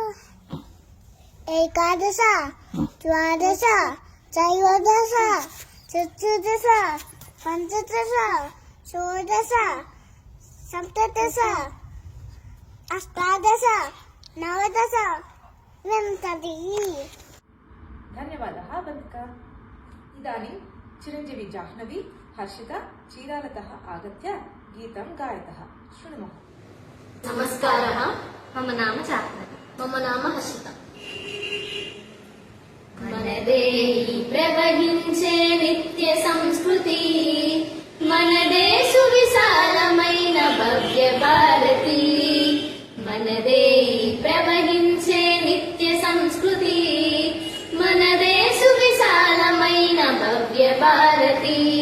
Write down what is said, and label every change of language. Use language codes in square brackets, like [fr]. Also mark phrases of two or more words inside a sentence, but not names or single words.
[sa] एकादश द्वादश त्रयोदश चतुर्दश पञ्चदश षोडश सप्तदश अष्टादश नवदश विंशतिः। धन्यवादः अवन्तिका। इदानीं चिरञ्जीवी जाह्नवी हर्षिता चीरालतः आगत्य गीतं गायतः। शृणुमः। नमस्कारः, मम नाम जाह्नवी। मम नाम हर्षिता। [te] మనదేహి ప్రవహించే నిత్య సంస్కృతి, మనదే సువిశాలమైన భవ్య భారతి. మనదేహి ప్రవహించే నిత్య సంస్కృతి, మనదే సువిశాలమైన భవ్య భారతి.